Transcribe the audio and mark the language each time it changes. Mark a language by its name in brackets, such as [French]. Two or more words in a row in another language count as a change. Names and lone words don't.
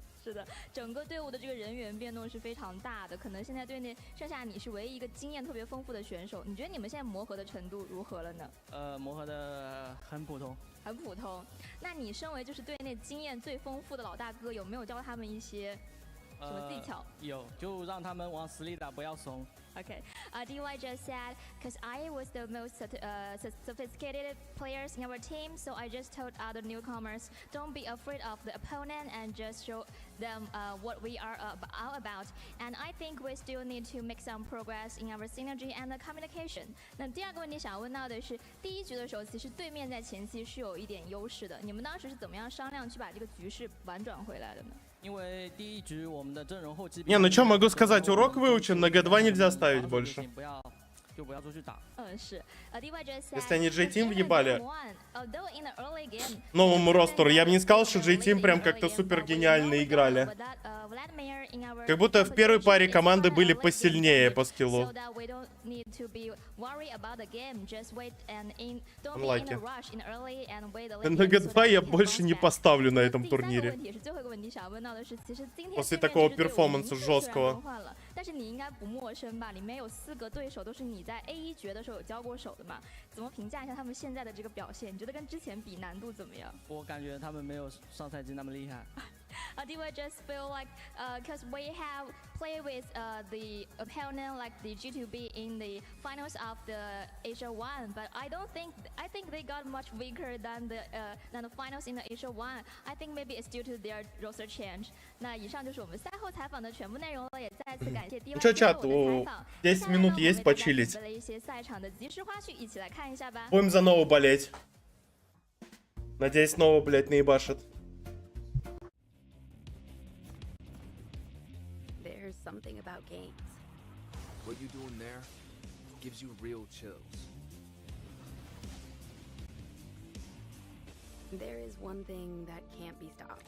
[Chinese] 是的，整个队伍的这个人员变动是非常大的，可能现在队内剩下你是唯一一个经验特别丰富的选手。你觉得你们现在磨合的程度如何了呢？磨合的很普通。很普通。那你身为就是队内经验最丰富的老大哥，有没有教他们一些？什么技巧？有，就让他们往死里打，不要怂。 [English] Okay, DY just said, because I was the most sophisticated players in our team, so I just told other newcomers, don't be afraid of the opponent and just show them what we are all about. And I think we still need to make some progress in our synergy and the communication. [Chinese] 那第二个问题想问到的是，第一局的时候，其实对面在前期是有一点优势的，你们当时是怎么样商量去把这个局势婉转回来的呢？因为第一局我们的阵容后期。 [Russian] Не, ну что могу сказать, урок выучен, на G2 нельзя ставить больше. [Chinese] 就不要出去打。是。 [Russian] Если они J-Team въебали новому ростеру, я бы не сказал, что J-Team прям как-то супер гениально играли. Как будто в первой паре команды были посильнее по скиллу. Unlucky. На G2 я больше не поставлю на этом турнире. После такого перформанса жесткого. [Chinese] 但是你应该不陌生吧？里面有4个对手都是你在 A1 决的时候有交过手的嘛？怎么评价一下他们现在的这个表现？你觉得跟之前比难度怎么样？我感觉他们没有上赛季那么厉害。 [English] Do I just feel like because we have played with the opponent like the G2B in the finals of the Asia 1, but I think they got much weaker than the finals in the Asia 1. I think maybe it's due to their roster change. [Chinese] 那以上就是我们赛后采访的全部内容了，也再次感谢 DY [Russian] что, чат, 10 минут есть почилить. [Chinese] 了一些赛场的即时花絮，一起来看一下吧。 [Russian] Будем за нового болеть. Надеюсь, нового, блядь, наебашит. [English] There's something about games. What you doing there gives you real chills. There is one thing that can't be stopped.